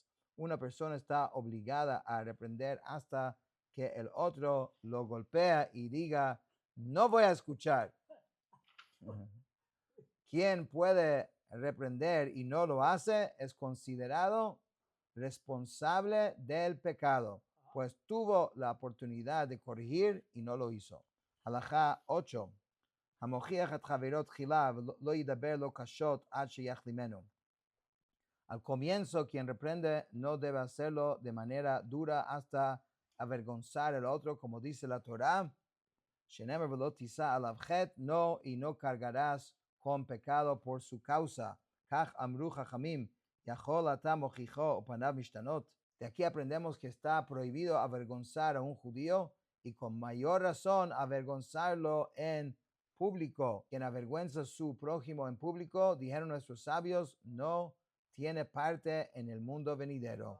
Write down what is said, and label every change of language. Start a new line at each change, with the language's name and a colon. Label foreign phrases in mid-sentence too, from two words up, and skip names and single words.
Spanish: Una persona está obligada a reprender hasta que el otro lo golpea y diga, no voy a escuchar. Quien puede reprender y no lo hace es considerado responsable del pecado, pues tuvo la oportunidad de corregir y no lo hizo. Halajá 8.
Hebrew: המוכיח את חברו תחילה ולא ידבר לו קשות עד שיחלימנו.
Spanish: Al comienzo, quien reprende no debe hacerlo de manera dura hasta avergonzar al otro, como dice la Torá.
Hebrew: שנאמר ולא תשא עליו חטא,
Spanish: no, y no cargarás con pecado por su causa.
Hebrew: כך אמרו חכמים יכול אתה מוכיחו ופניו משתנות.
Spanish: De aquí aprendemos que está prohibido avergonzar a un judío y con mayor razón avergonzarlo en público. Quien avergüenza a su prójimo en público, dijeron nuestros sabios, no tiene parte en el mundo venidero.